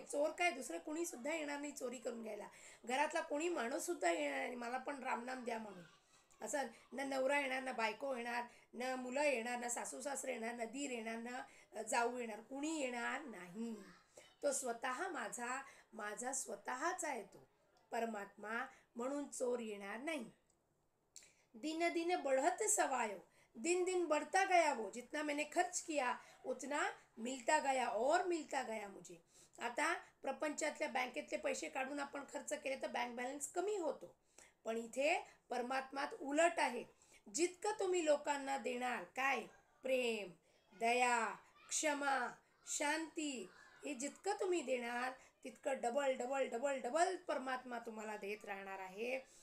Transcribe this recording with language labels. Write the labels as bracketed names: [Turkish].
[Marathi] चोर काय, दुसरं कुणी सुद्धा येणार नाही चोरी करून घ्यायला. घरातला कोणी माणूस सुद्धा येणार नाही मला पण रामनाम द्या म्हणून. असं ना नवरा येणार, ना बायको येणार, ना मुलं येणार, ना सासू सासरे येणार, ना दीर येणार, ना जाऊ येणार, कुणी येणार नाही. तो स्वतः माझा स्वतःचा आहे तो परमात्मा, म्हणून चोर येणार नाही. [Hindi] दिन दिन बढ़त सवायो, दिन दिन बढ़ता गया वो, जितना मैंने खर्च किया उतना मिलता गया और मिलता गया मुझे. [Marathi] आता प्रपंचातल्या बँकेतले पैसे काढून आपण खर्च केले तर बँक बॅलन्स कमी होतो, पण इथे परमात्मात उलट आहे. जितकं तुम्ही लोकांना देणार, काय प्रेम, दया, क्षमा, शांती, हे जितकं तुम्ही देणार तितकं डबल डबल डबल डबल परमात्मा तुम्हाला देत राहणार आहे.